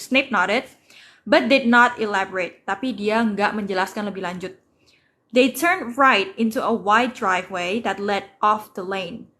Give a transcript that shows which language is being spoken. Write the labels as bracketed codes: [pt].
[en] Snape nodded, but did not elaborate. [id] Tapi dia nggak menjelaskan lebih lanjut. [en] They turned right into a wide driveway that led off the lane.